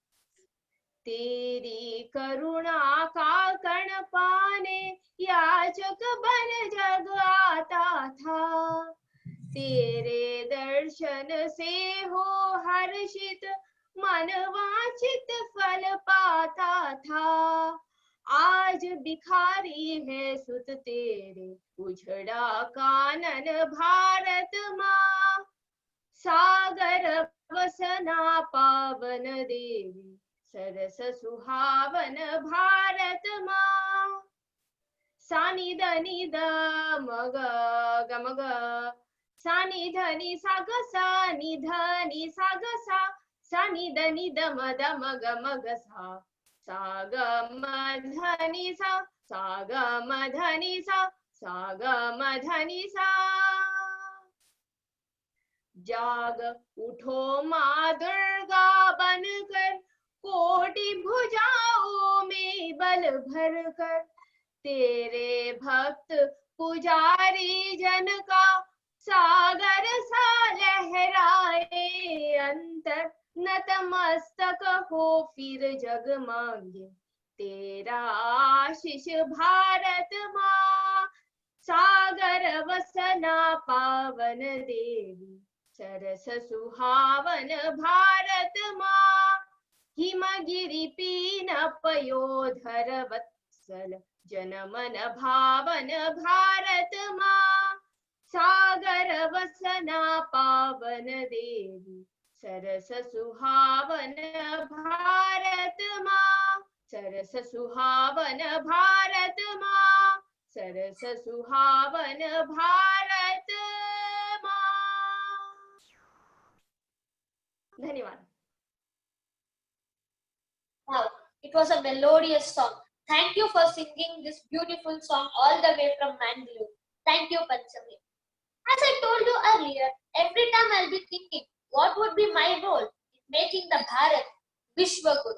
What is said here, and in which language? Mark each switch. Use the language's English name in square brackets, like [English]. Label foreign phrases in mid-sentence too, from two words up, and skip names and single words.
[Hindi] तेरी करुणा का कण पाने याचक बन जग आता था तेरे दर्शन से हो हर्षित मन वांछित फल पाता था आज भिखारी है सुत तेरे उजड़ा कानन भारत माँ सागर वसना पावन देवी सरस सुहावन भारत माँ सानि धनि ध मग ग मग सानि धनि सा ग सा नि ध नि सा ग सा सानि धनि ध म ग म ग सा ग म धनि सा ग म धनि सा ग म धनि सा जाग उठो माँ दुर्गा बनकर कोटि भुजाओं में बल भर कर तेरे भक्त पुजारी जन का सागर सा लहराए अंतर नतमस्तक हो फिर जग मांगे तेरा आशीष भारत माँ सागर वसना पावन देवी सरस सुहावन भारत माँ हिमगिरि पीन पयोधर वत्सल जनमन भावन भारत माँ सागर वसना पावन देवी सरस सुहावन भारत माँ सरस सुहावन भारत माँ सरस सुहावन भारत माँ धन्यवाद [English] Wow, it was a melodious song. Thank you for singing this beautiful song all the way from Mangalore. Thank you, Panchami. As I told you earlier, every time I'll be thinking, what would be my role in making the Bharat Vishwaguru?